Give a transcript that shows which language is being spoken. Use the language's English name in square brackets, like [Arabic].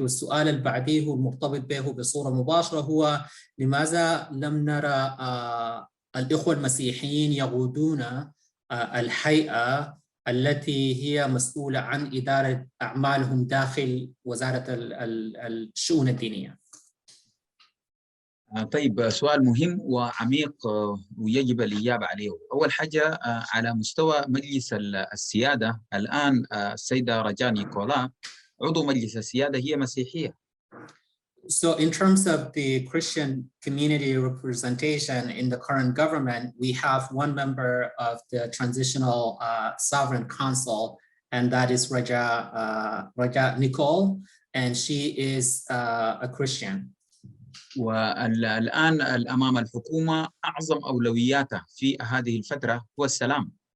[Arabic] والسؤال اللي بعديه المرتبط به بصورة مباشرة هو لماذا لم نرى الإخوة المسيحيين يقودون الهيئة التي هي مسؤولة عن إدارة أعمالهم داخل وزارة الشؤون الدينية؟ طيب، سؤال مهم وعميق ويجب الإجابة عليه. أول حاجة، على مستوى مجلس السيادة الآن السيدة رجاء نيكولا عضو مجلس السيادة هي مسيحية. [English] So in terms of the Christian community representation in the current government, we have one member of the transitional sovereign council, and that is Raja Nicole, and she is a Christian. [Arabic] والآن أمام الحكومة أعظم أولوياتها في هذه الفترة هو السلام.